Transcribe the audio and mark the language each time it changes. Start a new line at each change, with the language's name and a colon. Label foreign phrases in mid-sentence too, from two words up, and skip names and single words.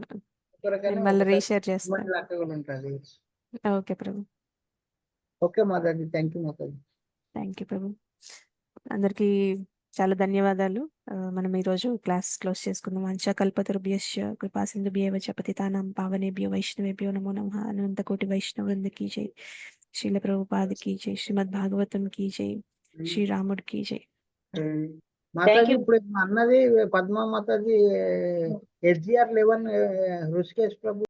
Telugu: కొరకని నేను మళ్ళీ ఒకసారి రీషేర్ చేస్తాను. లెక్క కూడా ఉంటుంది. ఓకే ప్రభు, ఓకే మాతాజీ,
English: thank you
Telugu: మాతాజీ.
English: thank you
Telugu: ప్రభు. అందరికీ చాలా ధన్యవాదాలు. మనం ఈరోజు క్లాస్ క్లోజ్ చేసుకుందాం.
Sanskrit: వంశాకల్పతరుభ్యశ్చ కృపాసింధుభ్యేవ చ పతితానాం పావనేభ్యో వైష్ణవేభ్యో నమో నమః.
Telugu: అనంతకోటి వైష్ణవృంద
Hindi: की जय,
Telugu: శ్రీల ప్రభుపాద
Hindi: की जय,
Telugu: శ్రీమద్ భాగవతం
Hindi: की जय,
Telugu: శ్రీరాముడి
Hindi: की जय.
Telugu: మాతాజీ ఇప్పుడు అన్నది పద్మా మాతాజీ SGR 11 ఋషికేశ్ ప్రభు